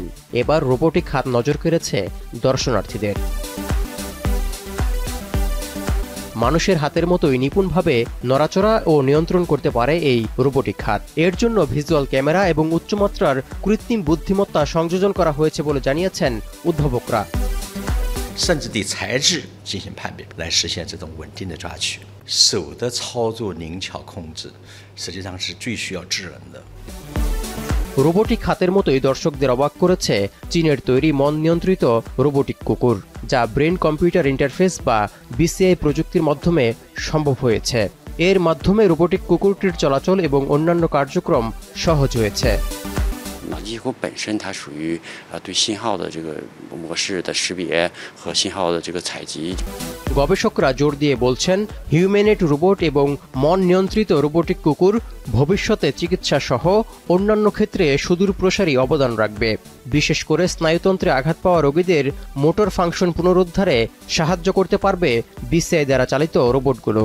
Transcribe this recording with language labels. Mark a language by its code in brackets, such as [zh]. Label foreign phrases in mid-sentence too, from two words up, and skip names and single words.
[bn] এবার রোবোটিক খাত নজর কেড়েছে দর্শনার্থীদের। মানুষের হাতের মতোই নিপুণভাবে নড়াচড়া ও নিয়ন্ত্রণ করতে পারে এই রোবোটিক খাত। এর জন্য [en] visual camera [bn] এবং উচ্চমাত্রার কৃত্রিম বুদ্ধিমত্তা সংযোজন করা হয়েছে বলে জানিয়েছেন উদ্ভাবকরা। [zh] 甚至对材质进行判别，来实现这种稳定的抓取。手的操作灵巧控制，实际上是最需要智能的。 [bn] রোবোটিক খাতের মতোই দর্শকদের অবাক করেছে চীনের তৈরি মন নিয়ন্ত্রিত রোবোটিক কুকুর, যা [en] brain computer interface [bn] বা বিসিআই প্রযুক্তির মাধ্যমে সম্ভব হয়েছে। এর মাধ্যমে রোবোটিক কুকুরটির চলাচল এবং অন্যান্য কার্যক্রম সহজ হয়েছে। [zh] 脑机接口本身它属于对信号的这个模式的识别和信号的这个采集。 [bn] গবেষকরা জোর দিয়ে বলছেন, [en] humanoid robot [bn] এবং মন নিয়ন্ত্রিত রোবোটিক কুকুর ভবিষ্যতে চিকিৎসা সহ অন্যান্য ক্ষেত্রে সুদূর প্রসারী অবদান রাখবে। বিশেষ করে স্নায়ুতন্ত্রে আঘাত পাওয়া রোগীদের [en] motor function [bn] পুনরুদ্ধারে সাহায্য করতে পারবে বিসিআই দ্বারা চালিত রোবটগুলো।